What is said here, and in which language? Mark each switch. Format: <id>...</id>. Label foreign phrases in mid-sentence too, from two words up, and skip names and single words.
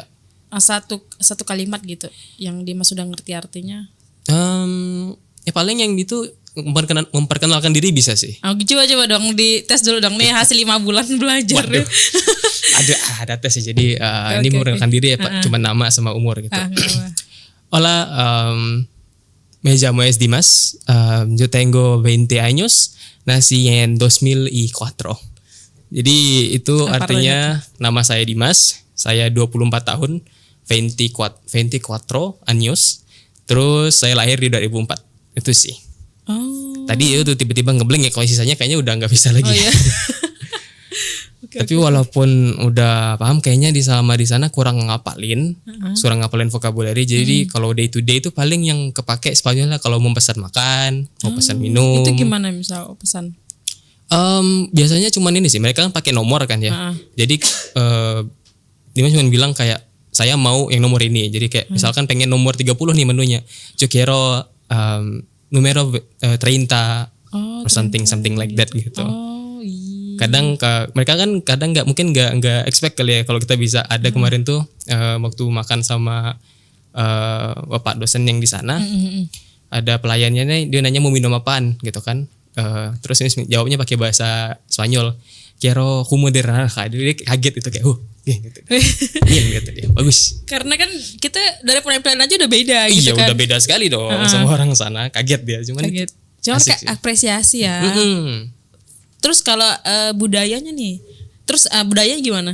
<id>satu kalimat gitu yang Dimas sudah ngerti artinya. Ya paling yang itu memperkenalkan diri bisa sih. Coba dong dites dulu dong nih hasil 5 bulan belajar. Waduh. ada tes sih. Jadi ini memperkenalkan diri ya Pak, cuma nama sama umur gitu.</id> <es>Hola, me llamo Dimas, yo tengo 20 años, nací en 2004.</es> <id>Jadi itu artinya nama saya Dimas, saya 24 tahun, 24 años. Terus saya lahir di 2004. Itu sih. Tadi itu tiba-tiba ngeblank ya, kalau sisanya kayaknya udah nggak bisa lagi. Iya. Tapi walaupun udah paham, kayaknya di sana kurang ngapalin vocabulary. Jadi kalau</id> <en>day to day</en> <id>itu paling yang kepake Spanyol lah kalau mau pesan makan, mau pesan minum. Itu gimana misal pesan? Biasanya cuman ini sih, mereka kan pakai nomor kan ya. Jadi dia cuma bilang kayak saya mau yang nomor ini. Jadi kayak misalkan pengen nomor 30 nih menunya.</id> <es>Yo quiero numero 30</es> <en>or something like that</en> <es>gitu.</es> <id>Kadang mereka kan kadang nggak expect kali ya kalau kita bisa ada. Kemarin tuh waktu makan sama bapak dosen yang di sana, ada pelayannya nih, dia nanya mau minum apaan gitu kan. Terus ini jawabnya pakai bahasa Spanyol.</id> <es>Quiero jugo de naranja.</es> <id>Dia kaget itu kayak gitu. Gitu dia. Bagus. Karena kan kita dari penampilan aja udah beda gitu kan. Iya, udah beda sekali dong sama orang sana. Kaget dia, cuman kayak apresiasi ya. Terus kalau budayanya nih. Terus budayanya gimana?</id>